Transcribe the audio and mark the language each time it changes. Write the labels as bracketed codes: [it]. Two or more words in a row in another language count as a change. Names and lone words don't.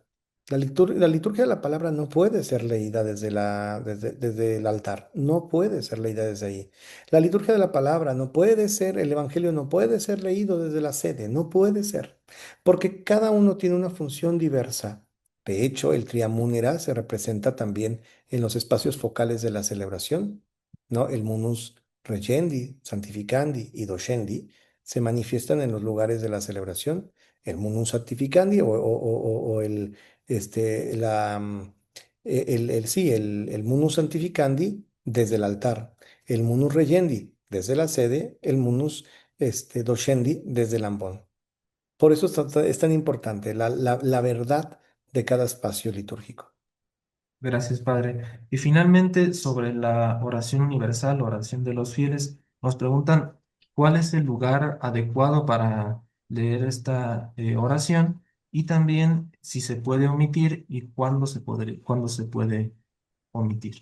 [es] La liturgia de la palabra no puede ser leída desde el altar, no puede ser leída desde ahí. La liturgia de la palabra no puede ser, el evangelio no puede ser leído desde la sede, no puede ser, porque cada uno tiene una función diversa. De hecho, el triamúnera se representa también en los espacios focales de la celebración, ¿no? El [la] munus regendi, santificandi [es] y docenti se manifiestan en los lugares de la celebración, el [la] munum sanctificandi [es] o sí, el [la] munus sanctificandi [es] desde el altar, el [la] munus regendi [es] desde la sede, el [la] munus docendi [es] desde el ambón. Por eso es tan importante la verdad de cada espacio litúrgico. Gracias, Padre. Y finalmente, sobre la oración universal, oración de los fieles, nos preguntan cuál es el lugar adecuado para leer esta oración y también si se puede omitir y cuándo se puede omitir.